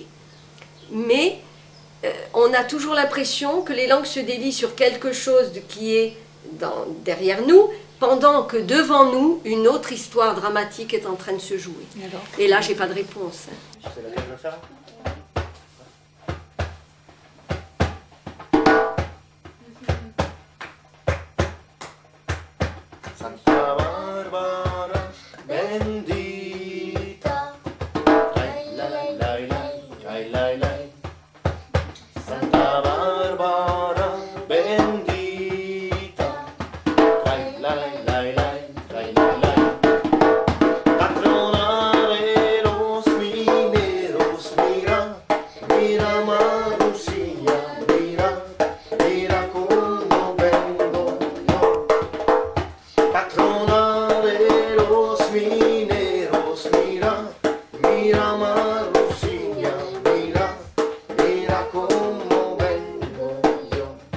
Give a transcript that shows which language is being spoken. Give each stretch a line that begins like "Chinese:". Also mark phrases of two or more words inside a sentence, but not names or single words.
French: Mais on a toujours l'impression que les langues se délient sur quelque chose qui est derrière nous, pendant que devant nous, une autre histoire dramatique est en train de se jouer. Et là, j'ai pas de réponse.
Spanish: Santa Barbara bendita, lai lai lai lai lai lai. Santa Barbara bendita, lai lai lai lai lai lai. Patrona de los mineros, mira, mira Marusilla, mira, mira cómo vengo yo. Patrona de los mineros, mira, mira Marusilla, mira, mira cómo vengo yo.